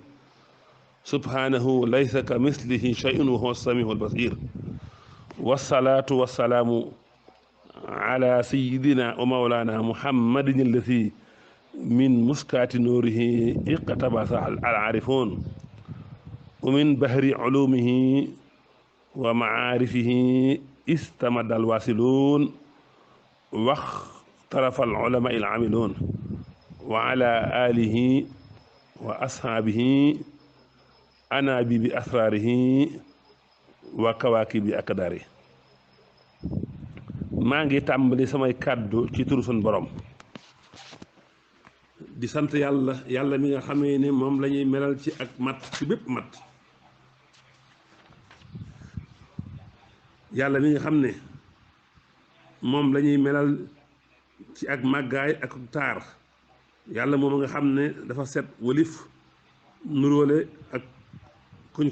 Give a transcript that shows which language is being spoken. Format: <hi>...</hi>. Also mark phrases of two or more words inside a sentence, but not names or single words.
<ar>سبحانه ليس كمثله شيء وهو السميع البصير والصلاة والسلام على سيدنا ومولانا محمد الذي من مسكات نوره اقتبس العارفون ومن بحر علومه ومعارفه استمد الواصلون واختلف العلماء العاملون وعلى آله وأصحابه أنابيب أسراره وكواكب أقداره</ar> <wo>maa ngi tàmbali samay kàddu ci turu sun borom di sant yàlla mi nga xamee ne moom la ñuy melal ci ak mat ci bépp mat yàlla mi nga xam ne moom la ñuy melal ci ak màggaay ak taar yàlla moom nga xam ne dafa set walif nuróole ak kuñ</wo>